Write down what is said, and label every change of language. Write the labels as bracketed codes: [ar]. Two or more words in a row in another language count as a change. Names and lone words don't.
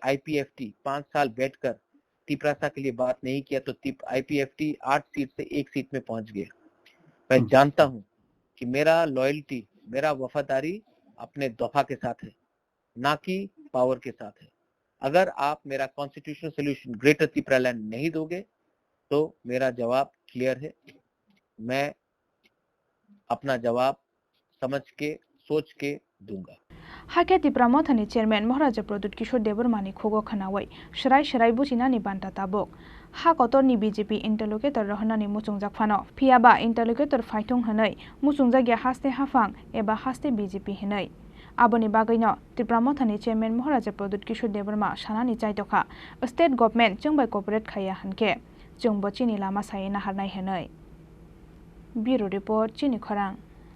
[hi] IPFT 5 साल बैठकर तिप्रासा के लिए बात नहीं किया तो IPFT 8 सीट से 1 सीट में पहुंच गया मैं जानता हूं कि मेरा लॉयल्टी मेरा वफादारी अपने दफा के साथ है ना कि पावर के साथ है अगर आप मेरा [en] constitutional solution [hi] ग्रेटर तिप्रालैंड नहीं दोगे तो मेरा जवाब क्लियर है मैं अपना जवाब समझ के सोच के दूंगा [trp] हाके तिप्रामोथनी चेयरमैन महाराजा प्रद्युत किशोर देव वर्मानि खोगो खनावै शराय शराय बुचिनानि बान्ता ताबक हा कतरनि BJP इंटरलोकेटर रहनानि मुचुंजाकफानो फियाबा इंटरलोकेटर फाइथुं हनै मुचुंजागिया हास्ते हाफां एबा हास्ते BJP हनै आबोनि बागैनो तिप्रामोथनी चेयरमैन महाराजा प्रद्युत किशोर देव वर्मा सानानि चाइतखा [en] state government [trp] जोंबाय कॉर्पोरेट खाया हनके जोंबो चिनि लामा सायै नाहारनाय हनै [en] bureau report [trp] चिनि खरां।